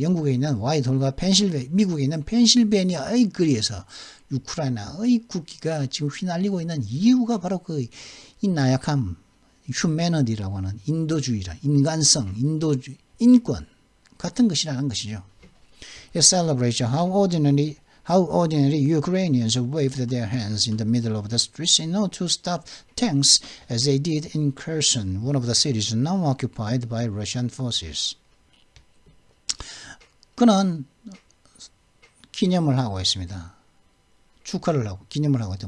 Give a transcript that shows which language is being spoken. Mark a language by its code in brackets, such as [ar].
[ko] 영국에 있는 화이트홀과 미국에 있는 펜실베니아의 거리에서 우크라이나의 국기가 지금 휘날리고 있는 이유가 바로 이 나약함, 휴메니티라고 하는 인도주의라, 인간성, 인도주의, 인권 같은 것이라는 것이죠. [en] It celebrates how ordinary Ukrainians waved their hands in the middle of the streets in order to stop tanks as they did in Kherson, one of the cities now occupied by Russian forces. [ko] 그는 기념을 하고 있습니다. 기념을 하고 있다.